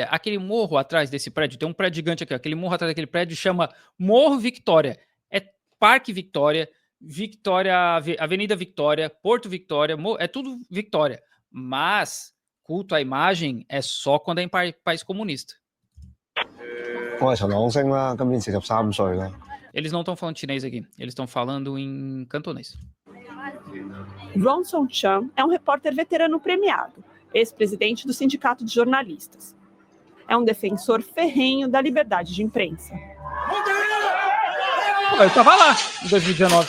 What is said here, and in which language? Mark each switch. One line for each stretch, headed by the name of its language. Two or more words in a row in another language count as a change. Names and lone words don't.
Portuguese: Aquele morro atrás desse prédio, tem um prédio gigante aqui, ó, aquele morro atrás daquele prédio chama Morro Victoria. É Parque Victoria, Avenida Victoria, Porto Victoria, é tudo Victoria. Mas culto à imagem é só quando é em país comunista.
Cantonese: 我係陳朗昇啦，今年43歲啦。
Portuguese: Eles não estão falando chinês aqui, eles estão falando em cantonês. Ronson Chan é um repórter veterano premiado, ex-presidente do Sindicato de Jornalistas. É um defensor ferrenho da liberdade de imprensa. Eu estava lá em 2019.